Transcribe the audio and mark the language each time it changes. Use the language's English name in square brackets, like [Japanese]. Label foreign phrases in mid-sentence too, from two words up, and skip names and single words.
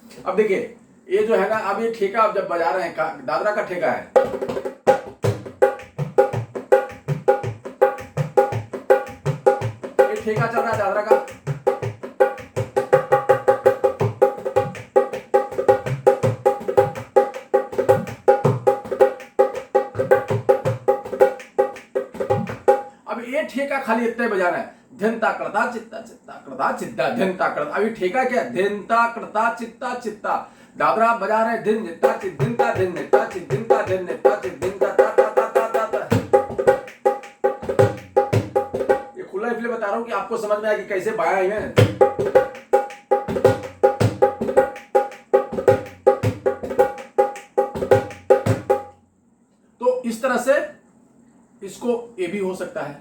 [Hindi] अब देखिए, ये जो है ना, अब ये ठेका आप जब बजा रहे हैं, दादरा का ठेका है, ये ठेका चल रहा है दादरा का। अब ये ठेका खाली इतना ही बजाना है, धिनता करता चित्ता चित्ता करता चित्ता धिनता करता। अभी ठेका क्या, धिनता करता चित्ता चित्ता। दादरा बजा रहे दिन नित्ता चित दिनता दिन नित्ता चित दिनता दिन नित्ता चित दिनता ता ता ता ता ता ता। ये खुला इसलिए बता रहा हूं कि आपको समझ में आए कि कैसे बाया है। तो इस तरह से इस इसको ये भी हो सकता है।